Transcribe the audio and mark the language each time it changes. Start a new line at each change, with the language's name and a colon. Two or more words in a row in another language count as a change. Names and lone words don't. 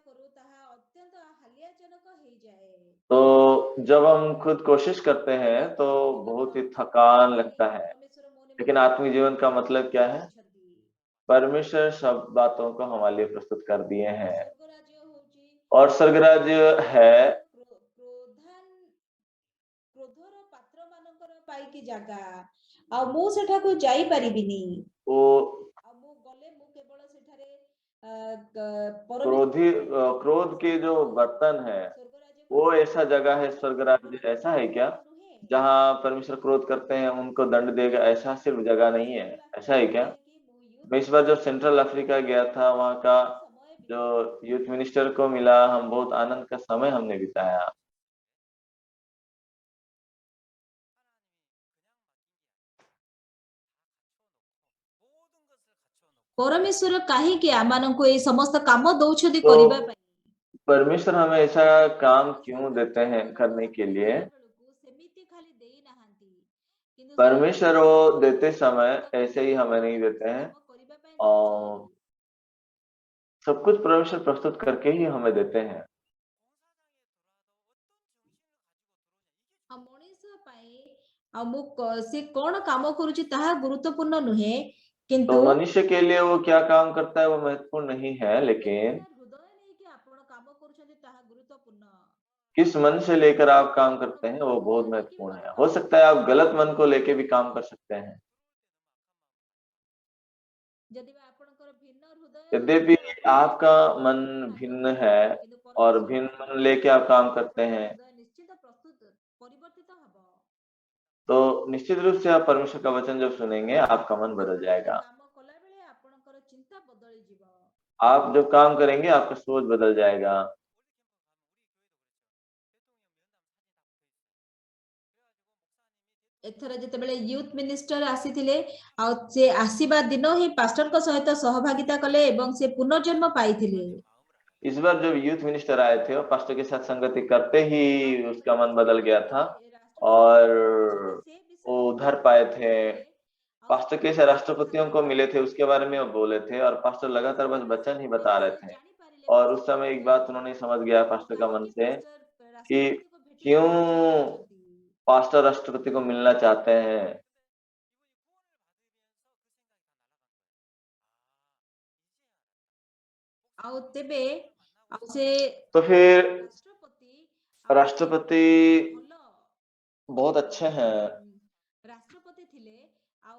Hindi: तो जब हम खुद कोशिश करते हैं तो बहुत ही थकान लगता है, लेकिन आत्मिक जीवन का मतलब क्या है? परमेश्वर सब बातों को हमारे लिए प्रस्तुत कर दिए हैं, और स्वर्गराज्य है
Odia: କ୍ରୋଧର ପାତ୍ର ମାନଙ୍କର ପାଇକି ଜାଗା, ଆଉ ମୁଁ ସେଠାକୁ ଯାଇପାରିବିନି।
Hindi: वो
Odia: ଆଉ ମୁଁ ଗଲେ ମୁଁ କେବଳ ସେଠାରେ
Hindi: क्रोध के जो बर्तन है वो ऐसा जगह है, स्वर्ग राज्य ऐसा है क्या जहाँ परमेश्वर क्रोध करते हैं उनको दंड देगा? ऐसा सिर्फ जगह नहीं है, ऐसा है क्या? मैं इस बार जब सेंट्रल अफ्रीका गया था, वहाँ का जो यूथ मिनिस्टर को मिला, हम बहुत आनंद का समय हमने बिताया।
Odia: ପରମେଶ୍ୱର କାହିଁକି आमानଙ୍କୁ ଏଇ ସମସ୍ତ କାମ ଦଉଛନ୍ତି
Hindi: तो
Odia: କରିବା ପାଇଁ?
Hindi: परमेश्वर हमें ऐसा काम क्यों देते हैं करने के लिए?
Odia: ସେମିତି ଖାଲି ଦେଇ ନାହାନ୍ତି, କିନ୍ତୁ
Hindi: परमेश्वर वो देते समय ऐसे ही हमें नहीं देते हैं,
Odia: କାମ କରିବା ପାଇଁ
Hindi: और सब कुछ परमेश्वर प्रस्तुत करके ही हमें देते हैं।
Odia: ଆଉ ମଣିଷ ପାଇଁ ଆଉ ମୁଁ ସେ କଣ କାମ କରୁଛି ତାହା ଗୁରୁତ୍ୱପୂର୍ଣ୍ଣ नୁହେं,
Hindi: तो
Odia: କିନ୍ତୁ
Hindi: मनुष्य के लिए वो क्या काम करता है वो महत्वपूर्ण नहीं है, लेकिन
Odia: ହୃଦୟ ନେଇକି ଆପଣ କାମ କରୁଛନ୍ତି ତାହା ଗୁରୁତ୍ୱପୂର୍ଣ୍ଣ।
Hindi: किस मन से लेकर आप काम करते हैं वो बहुत महत्वपूर्ण है। हो सकता है आप गलत मन को लेके भी काम कर सकते हैं।
Odia: ଯଦି ବା ଆପଣଙ୍କର ଭିନ୍ନ ହୃଦୟ
Hindi: यद्यपि आपका मन भिन्न है
Odia: କିନ୍ତୁ
Hindi: और
Odia: ପରମେଶ୍ୱର
Hindi: भिन्न
Odia: କାମ
Hindi: मन लेके आप काम करते
Odia: ଆପଣଙ୍କ
Hindi: हैं,
Odia: ହୃଦୟ ନିଶ୍ଚିତ ପ୍ରସ୍ତୁତ ପରିବର୍ତ୍ତିତ ହବ।
Hindi: तो निश्चित रूप से आप परमेश्वर का वचन जब सुनेंगे आपका मन बदल
Odia: ଆପଣ
Hindi: जाएगा।
Odia: କାମ କଲା ବେଳେ ଆପଣଙ୍କର ଚିନ୍ତା ବଦଳିଯିବ।
Hindi: आप जब काम करेंगे आपका सोच बदल जाएगा।
Odia: ଏଥର ଯେତେବେଳେ ୟୁଥ ମିନିଷ୍ଟର ଆସିଥିଲେ ଆଉ ସେ ଆସିବା ଦିନ ହିଁ ପାଷ୍ଟରଙ୍କ ସହିତ ସହଭାଗିତା କଲେ ଏବଂ ସେ ପୁନର୍ଜନ୍ମ ପାଇଥିଲେ।
Hindi: इस बार जब यूथ मिनिस्टर आए थे और पास्टर के साथ संगति करते ही उसका मन बदल गया था और वो उधर पाए थे। पास्टर कैसे राष्ट्रपतियों को मिले थे उसके बारे में वो बोले थे और पास्टर लगातार बस वचन ही बता रहे थे। और उस समय एक बात उन्होंने समझ गया पास्टर का मन से कि क्यों पास्टर राष्ट्रपति को मिलना चाहते हैं।
Odia: ଆଉ ତେବେ ଆଉ ସେ
Hindi: तो फिर
Odia: ରାଷ୍ଟ୍ରପତି
Hindi: राष्ट्रपति
Odia: ଭଲ
Hindi: बहुत अच्छे हैं,
Odia: ରାଷ୍ଟ୍ରପତି ଥିଲେ ଆଉ